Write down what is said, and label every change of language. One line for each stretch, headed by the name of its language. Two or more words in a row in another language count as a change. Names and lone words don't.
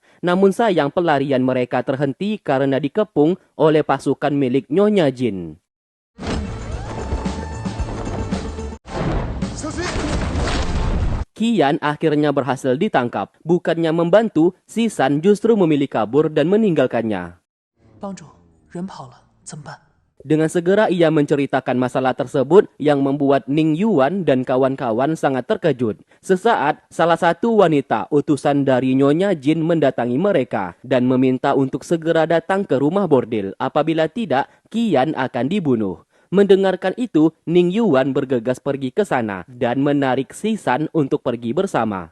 Indonesian: Namun sayang pelarian mereka terhenti karena dikepung oleh pasukan milik Nyonya Jin. Qian akhirnya berhasil ditangkap. Bukannya membantu, si San justru memilih kabur dan meninggalkannya.
Chinese: 帮主，人跑了，怎么办？
Indonesian: Dengan segera ia menceritakan masalah tersebut yang membuat Ning Yuan dan kawan-kawan sangat terkejut. Sesaat, salah satu wanita utusan dari Nyonya Jin mendatangi mereka dan meminta untuk segera datang ke rumah bordil. Apabila tidak, Qian akan dibunuh. Mendengarkan itu, Ning Yuan bergegas pergi ke sana dan menarik si San untuk pergi bersama.